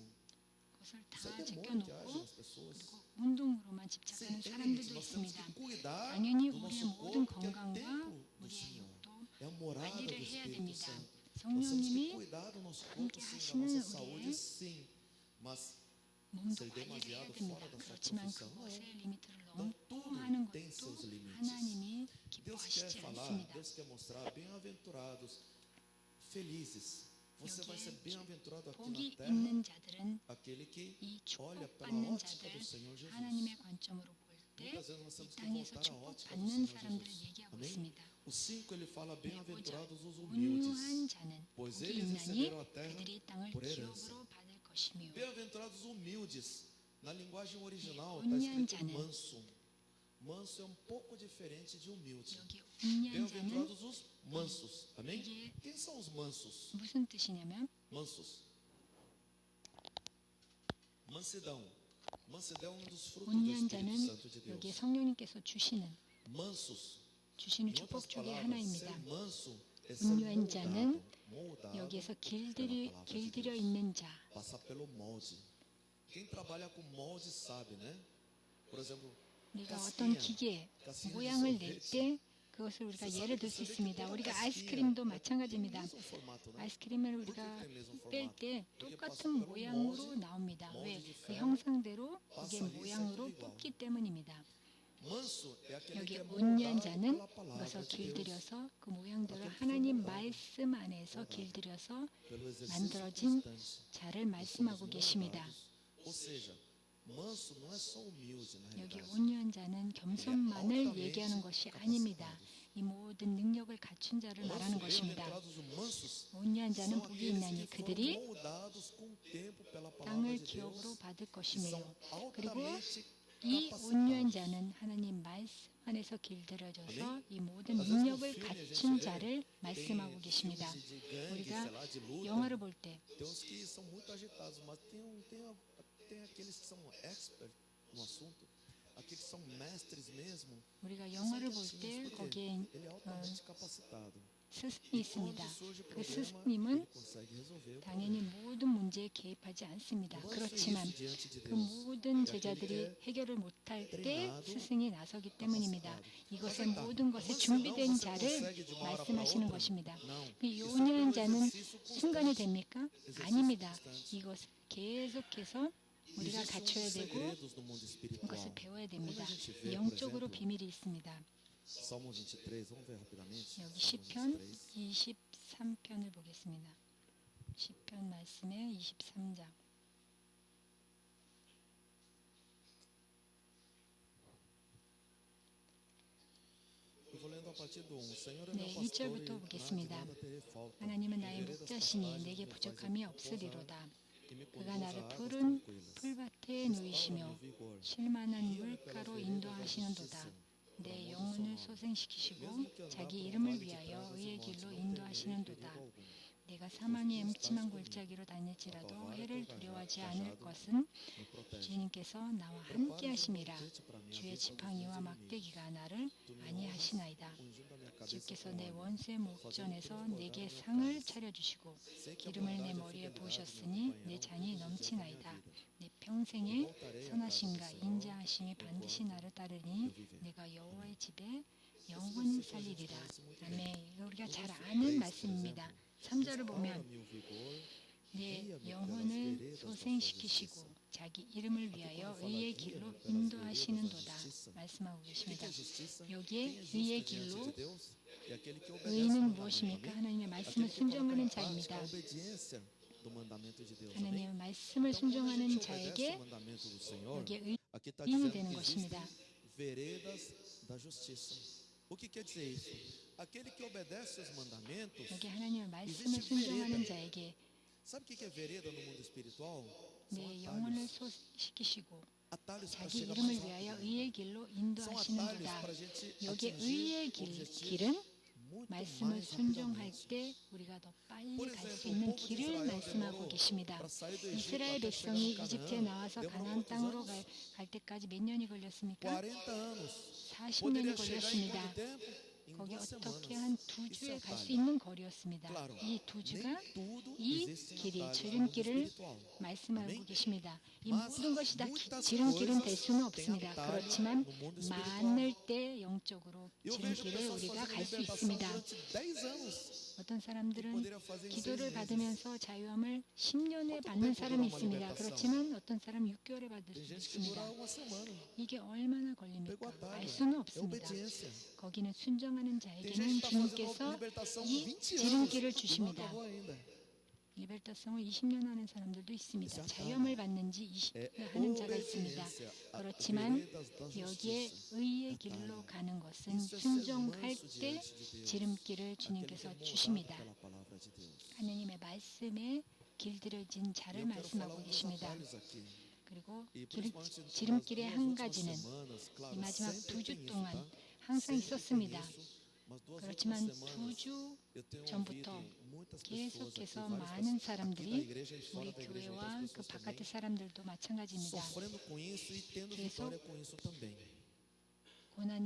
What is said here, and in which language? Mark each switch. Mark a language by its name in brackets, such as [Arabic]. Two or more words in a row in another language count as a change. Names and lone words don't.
[Korean] 것을 [Portuguese] Isso é [Korean] 다 [Portuguese] demônio que age [Korean] 제껴놓고 [Portuguese] nas pessoas. [Korean] 그리고 운동으로만 [Portuguese] Você [Korean] 집착하는 [Portuguese] entende? [Korean] 사람들도 [Portuguese] Nós temos [Korean] 있습니다. [Portuguese] que cuidar [Korean] 당연히 [Portuguese] do [Korean] 우리의 [Portuguese] nosso [Korean] 모든 [Portuguese] corpo, que é [Korean] 건강과 [Portuguese] templo do [Korean] 우리의 [Portuguese] Senhor. [Korean] 육도 [Portuguese] É a morada do [Korean] 관리를 해야 [Portuguese] Espírito [Korean] 됩니다. [Portuguese] Santo. Nós temos que [Korean] 성령님이 [Portuguese] cuidar do nosso corpo, [Korean] 함께 [Portuguese] sim, da [Korean] 하시는 [Portuguese] nossa [Korean] 우리의 [Portuguese] saúde, sim. Mas [Korean] 몸도 [Portuguese] ser [Korean] 관리를 해야 [Portuguese] demasiado [Korean] 됩니다. [Portuguese] fora da sua [Korean] 그렇지만 [Portuguese] profissão, [Korean] 그것의 [Portuguese] não. [Korean] 리미트를 [Portuguese] Não [Korean] 넘고 [Portuguese] tudo [Korean] 하는 [Portuguese] tem seus [Korean] 것도 [Portuguese] limites. [Korean] 하나님이 [Portuguese] Deus quer [Korean] 기뻐하시지 [Portuguese] falar, [Korean] 않습니다. [Portuguese] Deus quer mostrar bem-aventurados, felizes. Você vai ser bem-aventurado aqui na [Korean] 복이 [Portuguese] terra, [Korean] 있는 자들은 [Portuguese] aquele que [Korean] 이 [Portuguese] olha pela [Korean] 축복받는 [Portuguese] ótica [Korean] 자들 [Portuguese] do Senhor Jesus. [Korean] 하나님의 관점으로 볼 때 [Portuguese] Muitas vezes nós [Korean] 이 [Portuguese] temos que [Korean] 땅에서 [Portuguese] voltar à ótica do [Korean] 축복받는 [Portuguese] Senhor [Korean] 사람들을 [Portuguese] Jesus. [Korean] 얘기하고 [Portuguese] Amém? [Korean] 있습니다. [Portuguese] O 5 ele fala [Korean] 보자. [Portuguese] bem-aventurados os [Korean] 온유한 [Portuguese] humildes, [Korean] 자는 [Portuguese] pois [Korean] 복이 [Portuguese] eles [Korean] 있나니 [Portuguese] receberam a terra [Korean] 그들이 이 땅을 [Portuguese] por herança. [Korean] 기업으로 받을 것이며 [Portuguese] Bem-aventurados humildes. Na linguagem original está [Korean] 온유한 [Portuguese] escrito [Korean] 자는 [Portuguese] manso. Manso é um pouco diferente de humilde. [Korean] 여기 온유한 자는 [Portuguese] Bem-aventurados os mansos. Amém? [Korean] 이게 [Portuguese] Quem são os mansos? [Korean] 무슨 뜻이냐면 [Portuguese] Mansos. Mansidão. Mansidão é um dos frutos do [Korean] 온유한 [Portuguese] Espírito [Korean] 자는 [Portuguese] Santo de [Korean] 여기 [Portuguese] Deus. [Korean] 성령님께서 주시는 [Portuguese] Mansos. [Korean] 주시는 [Portuguese] Em outras [Korean] 축복 중에 [Portuguese] palavras, [Korean] 하나입니다. [Portuguese] ser manso é ser [Korean] 온유한 자는 [Portuguese] moldado [Korean] 여기에서 [Portuguese] pela palavra de [Korean] 길들여 [Portuguese] Deus. [Korean] 있는 자. [Portuguese] Passar pelo molde. Quem trabalha com molde sabe, né? Por exemplo, [Korean] 우리가 어떤 기계 가스히는 모양을 낼 [Portuguese] sorvete. [Korean] 때 그것을 우리가 예를 들 수 있습니다. 우리가 아이스크림도 마찬가지입니다. [Portuguese] mesmo formato, né? [Korean] 아이스크림을 우리가 뺄 때 똑같은 모양으로 나옵니다. 왜? 그 형상대로 그게 모양으로 뽑기 때문입니다. [Portuguese] Manso é aquele [Korean] 여기 [Portuguese] que é [Korean] 온유한 [Portuguese] moldado [Korean] 자는 [Portuguese] pela palavra [Korean] 그것을 [Portuguese] de Deus, [Korean] 길들여서 그 모양대로 하나님 말씀 안에서 길들여서 [Portuguese] pelo exercício [Korean] 만들어진 [Portuguese] constante. [Korean] 자를 말씀하고 계십니다. [Portuguese] Ou seja, manso não é só humilde, na [Korean] 여기 [Portuguese] realidade. [Korean] 온유한 자는 겸손만을 얘기하는 것이 아닙니다. 이 모든 능력을 갖춘 자를 말하는 것입니다. [Portuguese] Bem-aventurados os mansos [Korean] 온유한 자는 [Portuguese] são [Korean] 복이 [Portuguese] aqueles [Korean] 있나니 [Portuguese] que foram [Korean] 그들이 [Portuguese] moldados com o tempo pela palavra [Korean] 땅을 [Portuguese] de [Korean] 기업으로 [Portuguese] Deus, [Korean] 받을 [Portuguese] que [Korean] 것이며 [Portuguese] são [Korean] 그리고 [Portuguese] altamente [Korean] 이 온유한 [Portuguese] capacitados. [Korean] 자는 하나님 말씀 안에서 길들여져서 아멘. 이 모든 [Portuguese] às vezes no [Korean] 능력을 [Portuguese] filme a gente [Korean] 갖춘 [Portuguese] vê, [Korean] 자를 [Portuguese] tem [Korean] 말씀하고 계십니다. [Portuguese] filmes de gangue, [Korean] 우리가 [Portuguese] sei lá, de luta. [Korean] 영화를 볼 때 [Portuguese] Tem uns que são muito agitados, mas tem aqueles que são expert no assunto, aqueles que são mestres mesmo. [Korean] 우리가 [Portuguese] que [Korean] 영화를 [Portuguese] são [Korean] 볼 [Portuguese] quietinhos, [Korean] 때 [Portuguese] porque [Korean] 거기에 [Portuguese] ele é altamente capacitado. [Korean] 스승이 있습니다. [Portuguese] Quando surge [Korean] 그 [Portuguese] problema, [Korean] 스승님은 [Portuguese] ele consegue resolver o [Korean] 당연히 [Portuguese] problema. [Korean] 모든 문제에 개입하지 않습니다. [Portuguese] Não é [Korean] 그렇지만 [Portuguese] isso diante de [Korean] 그 [Portuguese] Deus. [Korean] 모든 [Portuguese] que aquele que [Korean] 제자들이 [Portuguese] é [Korean] 해결을 못할 때 [Portuguese] treinado, [Korean] 스승이 나서기 때문입니다. [Portuguese] capacitado. [Korean] 이것의 [Portuguese] Mas, [Korean] 모든 것에 [Portuguese] mansidão [Korean] 준비된 [Portuguese] você [Korean] 자를 [Portuguese] consegue de uma hora para [Korean] 말씀하시는 [Portuguese] outra? [Korean] 것입니다. [Portuguese] Não. [Korean] 이 [Portuguese] Isso é [Korean] 온유한 [Portuguese] pelo [Korean] 자는 [Portuguese] exercício [Korean] 순간이 [Portuguese] constante. [Korean] 됩니까? [Portuguese] exercício [Korean] 아닙니다. [Portuguese] constante. [Korean] 이것을 계속해서 우리가 [Portuguese] Existem [Korean] 갖춰야 [Portuguese] uns [Korean] 되고 [Portuguese] segredos no mundo espiritual. [Korean] 이것을 배워야 됩니다. [Portuguese] Quando a gente vê, por [Korean] 영적으로 [Portuguese] exemplo, [Korean] 비밀이 있습니다. [Portuguese] Salmo 23, vamos ver rapidamente. [Korean] 여기 [Portuguese] Salmo [Korean] 시편 [Portuguese] 23. [Korean] 23편을 보겠습니다. 시편 말씀의 23장. [Portuguese] Eu vou lendo a partir do 1. O Senhor é [Korean] 네, [Portuguese] meu pastor e [Korean] 1절부터 [Portuguese] nada [Korean] 보겠습니다. [Portuguese] terei falta. [Korean] 하나님은 [Portuguese] Em [Korean] 나의 [Portuguese] veredas [Korean] 목자시니 [Portuguese] passagens [Korean] 내게 [Portuguese] me faz [Korean] 부족함이 [Portuguese] repousar [Korean] 없으리로다. [Portuguese] e me [Korean] 그가 [Portuguese] conduz [Korean] 나를 [Portuguese] a águas [Korean] 푸른 [Portuguese] tranquilas. [Korean] 풀밭에 [Portuguese] Restaura [Korean] 누이시며 [Portuguese] meu vigor. [Korean] 쉴만한 [Portuguese] Guia-me pelas [Korean] 물가로 [Portuguese] veredas da [Korean] 인도하시는도다. [Portuguese] justiça, por [Korean] 내 [Portuguese] amor do seu [Korean] 영혼을 [Portuguese] nome. [Korean] 소생시키시고 [Portuguese] Mesmo que andar [Korean] 자기 [Portuguese] por um [Korean] 이름을 [Portuguese] vale de [Korean] 위하여 [Portuguese] trevas e [Korean] 의의 [Portuguese] morte, [Korean] 길로 [Portuguese] não temerei [Korean] 인도하시는도다. [Portuguese] perigo algum. [Korean] 내가 사망의 음침한 골짜기로 다닐지라도 해를 두려워하지 않을 것은 [Portuguese] Me protege. [Korean] 주님께서 나와 함께 하심이라. 주의 지팡이와 막대기가 나를 안위하시나이다. [Portuguese] Ungindo a minha cabeça [Korean] 주께서 [Portuguese] com [Korean] 내 [Portuguese] óleo. [Korean] 원수의 목전에서 내게 상을 차려주시고 기름을 내 머리에 부으셨으니 내 잔이 넘치나이다. 내 평생에 선하심과 인자하심이 반드시 나를 따르니 내가 여호와의 집에 영원히 살리리라. 아멘. 우리가 잘 아는 말씀입니다. 3절을 보면 [Portuguese] Restaura-me o vigor. [Korean] 내 영혼을 소생시키시고 자기 이름을 위하여 의의 길로 인도하시는도다 말씀하고 [Portuguese] O que [Korean] 계십니다. [Portuguese] é justiça? [Korean] 여기에 [Portuguese] Quem é justo [Korean] 의의 [Portuguese] diante [Korean] 길로 [Portuguese] de Deus? É aquele que obedece ao [Korean] 의인은 [Portuguese] mandamento. [Korean] 무엇입니까? [Portuguese] Amém? [Korean] 하나님의 말씀을 [Portuguese] Aquele que coloca [Korean] 순종하는 [Portuguese] na prática [Korean] 자입니다. [Portuguese] a obediência do mandamento de Deus. Amém? [Korean] 하나님의 말씀을 [Portuguese] Então, quando a [Korean] 순종하는 [Portuguese] gente obedece [Korean] 자에게 [Portuguese] o mandamento do Senhor, [Korean] 여기에 [Portuguese] aqui está [Korean] 의인이 [Portuguese] dizendo [Korean] 되는 [Portuguese] que [Korean] 것입니다. [Portuguese] existem veredas da justiça. O que quer dizer isso? Aquele que obedece aos mandamentos, [Korean] 여기 하나님의 말씀을 순종하는 자에게 [Portuguese] sabe o que é vereda no mundo espiritual? São [Korean] 내 영혼을 [Portuguese] atalhos. [Korean] 소시키시고 [Portuguese] Atalhos para [Korean] 자기 [Portuguese] chegar [Korean] 이름을 [Portuguese] mais [Korean] 위하여 [Portuguese] rápido. [Korean] 의의 길로 [Portuguese] São atalhos [Korean] 인도하시는도다. [Portuguese] para a gente [Korean] 여기 [Portuguese] atingir [Korean] 의의 [Portuguese] objetivos [Korean] 길은 [Portuguese] muito [Korean] 말씀을 [Portuguese] mais [Korean] 순종할 [Portuguese] rapidamente. [Korean] 때 우리가 더 빨리 [Portuguese] Por [Korean] 갈 수 [Portuguese] exemplo, o [Korean] 있는 [Portuguese] povo de [Korean] 길을 [Portuguese] Israel [Korean] 말씀하고 [Portuguese] demorou [Korean] 계십니다. [Portuguese] para sair do Egito [Korean] 이스라엘 [Portuguese] até chegar [Korean] 백성이 [Portuguese] em [Korean] 이집트에 [Portuguese] Canaã. [Korean] 나와서 [Portuguese] Demorou [Korean] 가나안 [Portuguese] quantos [Korean] 땅으로 [Portuguese] anos? [Korean] 갈 때까지 몇 년이 걸렸습니까? [Portuguese] 40 anos. [Korean] 40년이 [Portuguese] Poderia chegar em [Korean] 걸렸습니다. [Portuguese] quanto tempo? Em [Korean] 거기 [Portuguese] duas [Korean] 어떻게 [Portuguese] semanas. [Korean] 한 두 [Portuguese] Isso é [Korean] 주에 갈 수 [Portuguese] atalho. [Korean] 있는 거리였습니다. [Portuguese] Claro, [Korean] 이 두 주가 [Portuguese] nem tudo [Korean] 이 [Portuguese] existe em [Korean] 길이 [Portuguese] atalhos no mundo [Korean] 지름길을 [Portuguese] espiritual. [Korean] 말씀하고 [Portuguese] Amém? [Korean] 계십니다. 이 [Portuguese] Mas [Korean] 모든 것이 다 [Portuguese] muitas [Korean] 지름길은 될 수는 [Portuguese] coisas têm [Korean] 없습니다. [Portuguese] atalho [Korean] 그렇지만 [Portuguese] no mundo espiritual. [Korean] 많을 때 영적으로 [Portuguese] Eu vejo [Korean] 지름길을 [Portuguese] pessoas [Korean] 우리가 [Portuguese] fazendo [Korean] 갈 수 [Portuguese] libertação [Korean] 있습니다. [Portuguese] durante 10 anos [Korean] 어떤 [Portuguese] e [Korean] 사람들은 [Portuguese] poderia fazer em 6 [Korean] 기도를 [Portuguese] meses. [Korean] 받으면서 자유함을 10년에 [Portuguese] Quanto [Korean] 받는 [Portuguese] tempo [Korean] 사람이 [Portuguese] dura uma [Korean] 있습니다. [Portuguese] libertação? [Korean] 그렇지만 어떤 사람 6개월에 받을 [Portuguese] Tem [Korean] 수도 [Portuguese] gente que dura [Korean] 있습니다. [Portuguese] uma semana. [Korean] 이게 얼마나 [Portuguese] Pegou [Korean] 걸립니까? [Portuguese] atalho. [Korean] 알 수는 [Portuguese] É [Korean] 없습니다. [Portuguese] obediência. [Korean] 거기는 순종하는 [Portuguese] Tem gente [Korean] 자에게는 [Portuguese] que está fazendo [Korean] 주님께서 [Portuguese] libertação [Korean] 이 [Portuguese] 20 anos [Korean] 지름길을 [Portuguese] e não [Korean] 주십니다. [Portuguese] acabou ainda. [Korean] 리벨타성을 20년 하는 사람들도 있습니다. [Portuguese] Isso é [Korean] 자유함을 받는 지 [Portuguese] É [Korean] 20년 하는 자가 있습니다. [Portuguese] obediência. [Korean] 그렇지만 [Portuguese] Veredas da [Korean] 여기에 [Portuguese] justiça. [Korean] 의의 길로 가는 것은 [Portuguese] Isso é ser [Korean] 순종할 [Portuguese] manso [Korean] 때 [Portuguese] diante de Deus. [Korean] 지름길을 [Portuguese] Aquele que [Korean] 주님께서 [Portuguese] é moldado [Korean] 주십니다. [Portuguese] pela palavra de Deus. [Korean] 하느님의 말씀에 길들여진 [Portuguese] E [Korean] 자를 [Portuguese] eu quero falar [Korean] 말씀하고 [Portuguese] um dos [Korean] 계십니다. [Portuguese] atalhos aqui. [Korean] 그리고 [Portuguese] E principalmente nas [Korean] 지름길의 [Portuguese] duas [Korean] 한 [Portuguese] últimas [Korean] 가지는 [Portuguese] semanas, claro, [Korean] 이 마지막 [Portuguese] sempre [Korean] 두 주 [Portuguese] tem isso, [Korean] 동안 [Portuguese] tá? [Korean] 항상 [Portuguese] Sempre tem [Korean] 있었습니다. [Portuguese] isso, mas duas [Korean] 그렇지만 [Portuguese] últimas [Korean] 두 [Portuguese] semanas [Korean] 주 [Portuguese] eu tenho [Korean] 전부터 [Portuguese] ouvido muitas pessoas aqui, [Korean] 계속해서 [Portuguese] várias [Korean] 많은 [Portuguese] pessoas aqui da [Korean] 사람들이 [Portuguese] igreja e fora [Korean] 우리 [Portuguese] da igreja, [Korean] 교회와 [Portuguese] outras [Korean] 그 [Portuguese] pessoas [Korean] 바깥의 [Portuguese] também, [Korean] 사람들도 마찬가지입니다. [Portuguese] sofrendo com isso e tendo [Korean] 계속 [Portuguese] vitória com isso também. [Korean] 고난이